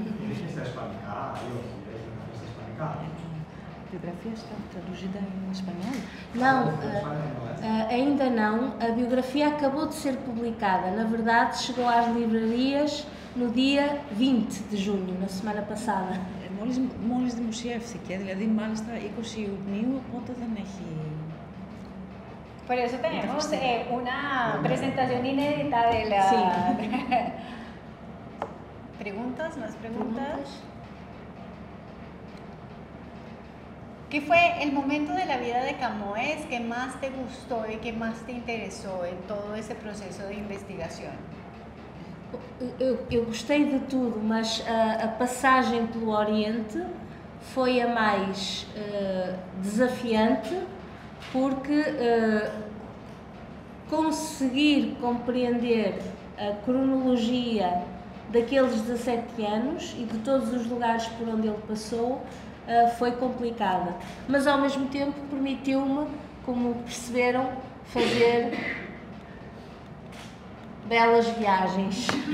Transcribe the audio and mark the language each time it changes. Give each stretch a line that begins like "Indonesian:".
Greek: Έχει στα ισπανικά ή όχι, έχει στα ισπανικά.
Portuguese: A biografia está traduzida em espanhol? Não, ainda não. A biografia acabou de ser publicada. Na verdade, chegou às livrarias no dia 20 de junho, na semana passada.
Greek: Μόλις δημοσιεύθηκε, δηλαδή μάλιστα 20 Ιουνίου, οπότε δεν έχει...
Spanish: Por eso tenemos una presentación inédita de la... Sí. ¿Preguntas? ¿Más preguntas? ¿Qué fue el momento de la vida de Camões que más te gustó y que más te interesó en todo ese proceso de investigación?
Portuguese: Eu gostei de tudo, mas a passagem pelo Oriente foi a mais desafiante, porque conseguir compreender a cronologia daqueles 17 anos e de todos os lugares por onde ele passou foi complicada, mas ao mesmo tempo permitiu-me, como perceberam, fazer belas viagens.